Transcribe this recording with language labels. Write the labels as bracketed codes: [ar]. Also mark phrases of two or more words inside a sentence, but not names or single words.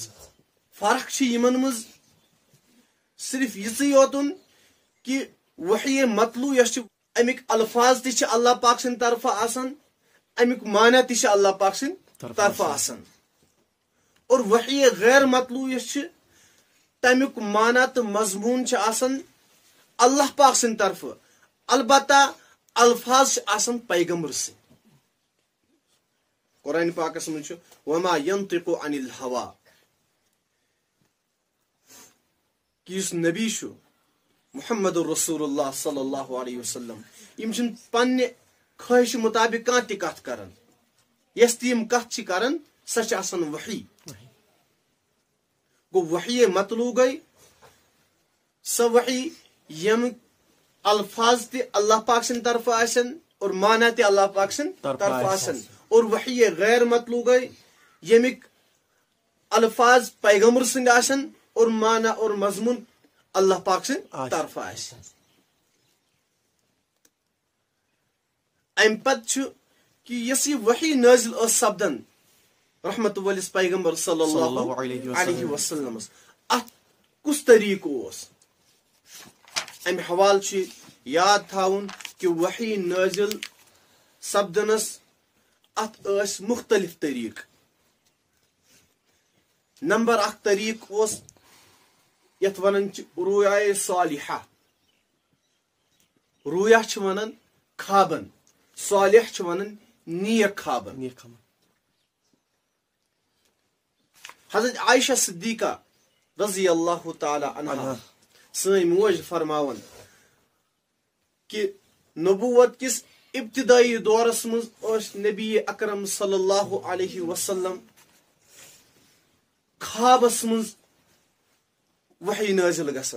[ks] فرق چھِ یِمن منٛز صرف یِژٕے یوتن کہِ وحی مطلوع یۄس چھِ امیِکۍ الفاظ تہِ چھِ اللہ پاک سٕنٛدِ طرفہٕ آسان، امیُک معنی تہِ چھِ اللہ پاک سٕنٛدِ طرفہٕ آسان. اور وحی غیر مطلوع یۄس چھِ تمیُک معنی تہٕ مضموٗن چھِ آسان اللہ پاک سٕنٛدِ طرفہٕ البتہ الفاظ چھِ آسان پیغمبر سٕنٛدۍ. قرآن پاکس منٛز چھُ [ar] وما ينطق عن الهوى [ks] کہ یُس نبی چھُ [ar] محمد رسول اللہ صلی اللہ علیہ وسلم [ks] یِم چھِنہٕ پننہِ خٲہِش مطابق کانٛہہ تہِ کتھ کران. یۄس تہِ یِم کتھ چھِ کران سۄ چھِ آسان وحی. گوٚو وحی مطلوع گٔے سۄ وحی ییٚمِکۍ الفاظ تہِ اللہ پاک سٕنٛدِ طرفہٕ آسن اور معنی تہِ اللہ پاک سٕنٛدِ طرفہٕ آسن. اور وحی غیر مطلوع گٔے ییٚمِکۍ الفاظ پیغمبر سٕنٛدۍ آسن اور معنی اور مضمون اللہ پاک سٕنٛدِ طرفہٕ آسہِ. امہِ پتہٕ چھُ کہ یۄس یہِ وحی نٲزِل ٲس سپدان رحمت وٲلِس پیغمبر [ar] صلی اللہ علیہ وسلمس [ks] اتھ کُس طریقہٕ اوس؟ امہِ حوالہٕ چھُ یاد تھاوُن کہ وحی نٲزِل سپدنس اتھ ٲسۍ مختلف طریقہٕ. نمبر اکھ طریقہٕ اوس یتھ ونان چھِ [ar] رؤیا صالحہ. [ks] رؤیا چھِ ونان خوابن، صالح چھِ ونان نیک خوابن. حضرت عائشہ صدیقہ [ar] رضی اللہ تعالی عنہا [ks] سٲنۍ موج فرماون کہ نبوت کس ابتدائی دورس منٛز ٲسۍ نبی اکرم [ar] صلی اللہ علیہ وسلم [ks] خوابس منٛز وحی نٲزِل گژھان.